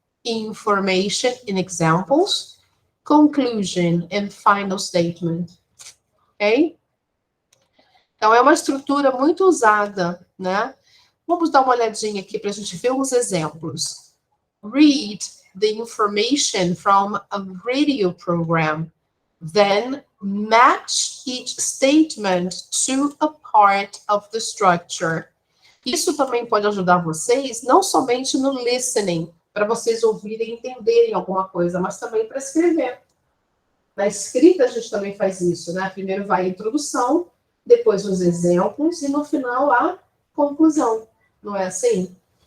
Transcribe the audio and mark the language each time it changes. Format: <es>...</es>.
<en>information in examples, conclusion and final statement. Ok?</en> <pt>Então, é uma estrutura muito usada, né? Vamos dar uma olhadinha aqui para a gente ver uns exemplos.</pt> <en>Read the information from a radio program. Then match each statement to a part of the structure.</en> <pt>Isso também pode ajudar vocês, não somente no listening, para vocês ouvirem e entenderem alguma coisa, mas também para escrever. Na escrita, a gente também faz isso, né? Primeiro vai a introdução, depois os exemplos e no final a conclusão. Não é assim?</pt>